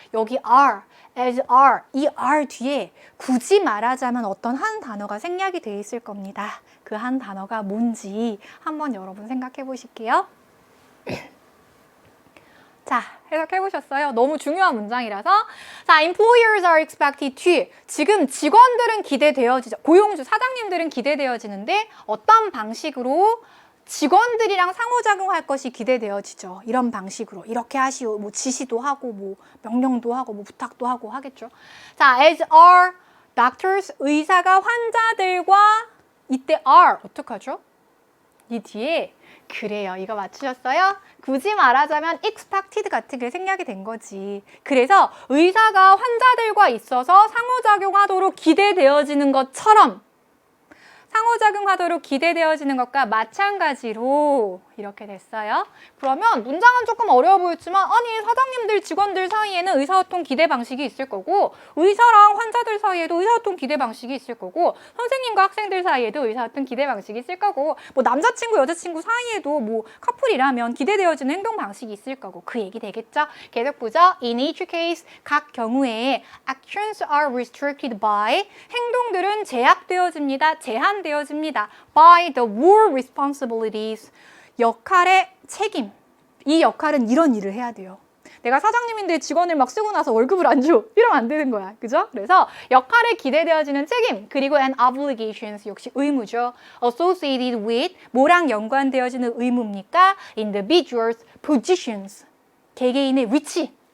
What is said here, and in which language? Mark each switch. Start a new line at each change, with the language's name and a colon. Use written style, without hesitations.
Korean: 여기 are,
English: as are,
Korean: 이 are 뒤에 굳이 말하자면 어떤 한 단어가 생략이 돼 있을 겁니다. 그 한 단어가 뭔지 한번 여러분 생각해 보실게요. 자, 해석해 보셨어요? 너무 중요한 문장이라서.
English: 자, employers are expected to.
Korean: 지금 직원들은 기대되어지죠. 고용주, 사장님들은 기대되어지는데 어떤 방식으로 직원들이랑 상호작용할 것이 기대되어지죠. 이런 방식으로 이렇게 하시오. 뭐 지시도 하고 뭐 명령도 하고 뭐 부탁도 하고 하겠죠. 자,
English: as are doctors,
Korean: 의사가 환자들과 이때 are 어떡하죠? 이 뒤에 그래요. 이거 맞추셨어요? 굳이 말하자면 expected 같은 게 생략이 된 거지. 그래서 의사가 환자들과 있어서 상호작용하도록 기대되어지는 것처럼 상호작용하도록 기대되어지는 것과 마찬가지로 이렇게 됐어요. 그러면 문장은 조금 어려워 보였지만 아니 사장님들 직원들 사이에는 의사소통 기대 방식이 있을 거고 의사랑 환자들 사이에도 의사소통 기대 방식이 있을 거고 선생님과 학생들 사이에도 의사소통 기대 방식이 있을 거고 뭐 남자친구 여자친구 사이에도 뭐 커플이라면 기대되어지는 행동 방식이 있을 거고 그 얘기 되겠죠? 계속 보죠.
English: In each case
Korean: 각 경우에
English: actions are restricted by
Korean: 행동들은 제약되어집니다. 제한되어집니다.
English: by the role responsibilities
Korean: 역할의 책임. 이 역할은 이런 일을 해야 돼요. 내가 사장님인데 직원을 막 쓰고 나서 월급을 안 줘. 이러면 안 되는 거야. 그죠? 그래서 역할에 기대되어지는 책임, 그리고
English: and obligations
Korean: 역시 의무죠.
English: associated with
Korean: 뭐랑 연관되어지는 의무입니까?
English: individuals, positions.
Korean: 개개인의 위치.